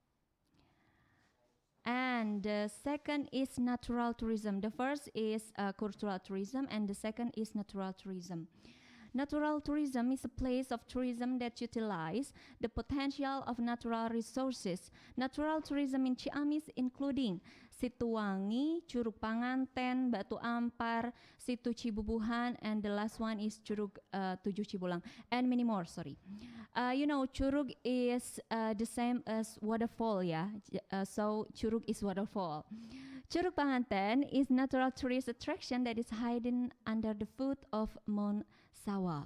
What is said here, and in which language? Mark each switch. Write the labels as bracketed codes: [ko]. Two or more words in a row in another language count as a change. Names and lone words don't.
[en] And the second is natural tourism. The first is cultural tourism and the second is natural tourism. Natural tourism is a place of tourism that utilize the potential of natural resources. Natural tourism in Ciamis including Situ Wangi, Curug Panganten, Batu Ampar, Situ Cibubuhan, and the last one is Curug Tujuh Cibulang, and many more, sorry. You know, Curug is the same as waterfall, yeah? So Curug is waterfall. Curug Panganten is natural tourist attraction that is hidden under the foot of Mount Sawal.